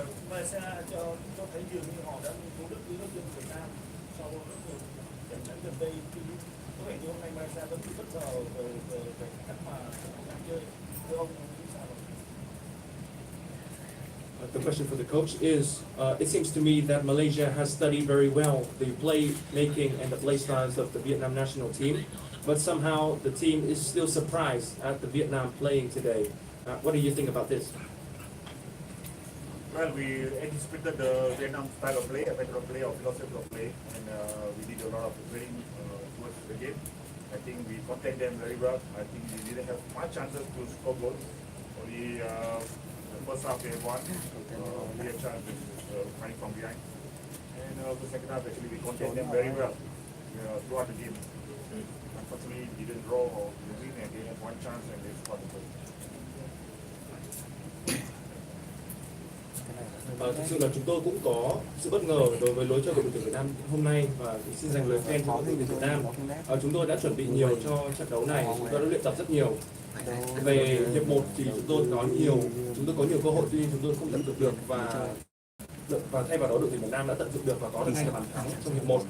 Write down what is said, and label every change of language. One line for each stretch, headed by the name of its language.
Vietnamese: Malaysia cho thấy dường như họ đã cố đức với nước dân Việt Nam sau rất nhiều trận đấu gần đây. Có vẻ như hôm nay Malaysia vẫn bị bất ngờ về cách mà đang chơi. Thưa ông nghĩ sao?
English: The question for the coach is, it seems to me that Malaysia has studied very well the playmaking and the play styles of the Vietnam national team, but somehow the team is still surprised at the Vietnam playing today. What do you think about this? Well, we anticipated the Vietnam style of play, a better play, or philosophy of play, and we did a lot of training towards the game. I think we contained them very well. I think we didn't have much chances to score goals. Only the first half they won. We had chances fighting from behind. And the second half actually we contained them very well throughout the game. Unfortunately, we didn't draw or win, and they had one chance and they scored the goal.
Vietnamese: Thực sự là chúng tôi cũng có sự bất ngờ đối với lối chơi của đội tuyển Việt Nam hôm nay và xin dành lời khen cho đội tuyển Việt Nam. Chúng tôi đã chuẩn bị nhiều cho trận đấu này, chúng tôi đã luyện tập rất nhiều. Về hiệp 1 thì chúng tôi có nhiều cơ hội, tuy nhiên chúng tôi không tận dụng được và thay vào đó đội tuyển Việt Nam đã tận dụng được và có được 2 bàn thắng trong hiệp 1.